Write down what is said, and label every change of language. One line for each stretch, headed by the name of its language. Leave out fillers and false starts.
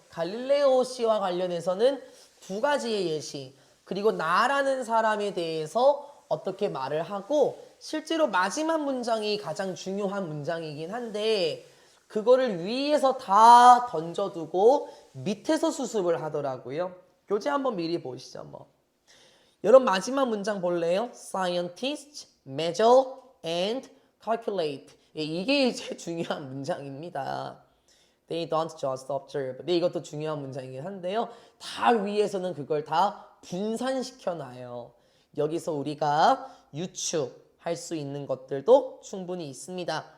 Korean: 갈릴레오 씨와 관련해서는 2가지의 예시, 그리고 나라는 사람에 대해서 어떻게 말을 하고 실제로 마지막 문장이 가장 중요한 문장이긴 한데 그거를 위에서 다 던져두고 밑에서 수습을 하더라고요. 교재 한번 미리 보시죠. 뭐. 여러분 마지막 문장 볼래요?
English: Scientists measure and calculate.
Korean: 이게 제일 중요한 문장입니다.
English: They don't just observe.
Korean: 네, 이것도 중요한 문장이긴 한데요. 다 위에서는 그걸 다 분산시켜놔요. 여기서 우리가 유추할 수 있는 것들도 충분히 있습니다.